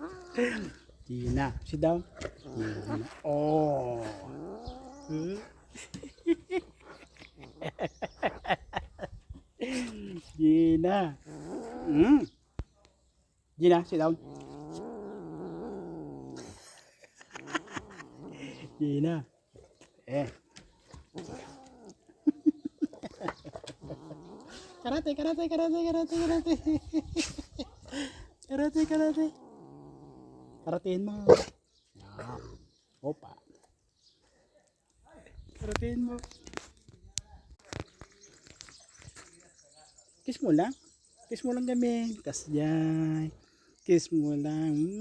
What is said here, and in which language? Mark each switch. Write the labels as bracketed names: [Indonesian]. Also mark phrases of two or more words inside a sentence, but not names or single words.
[English] Gina, sit down. Gina. Oh. Gina. Gina, sit down. Gina. Eh. Karate, karate, karate, karate, karate. [Filipino] Karate, karate. Karatein mo. Yan. Opa. Karatein mo. Kiss mo lang. Kiss mo lang kami. Kasyay. Kiss mo lang.